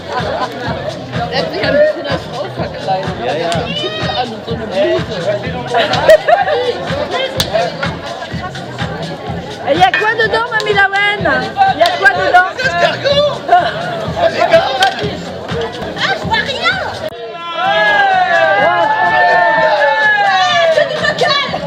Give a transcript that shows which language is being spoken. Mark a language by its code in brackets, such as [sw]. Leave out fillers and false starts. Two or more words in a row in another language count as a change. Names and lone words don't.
[de] Er hat sich ein bisschen als Frau verkleidet. Ja, ja. So einen Kittel an und so eine Bluse. [fr] Et il y a quoi dedans, Mamie Lawen? Il y a quoi dedans? Ah, je vois rien. C'est du local.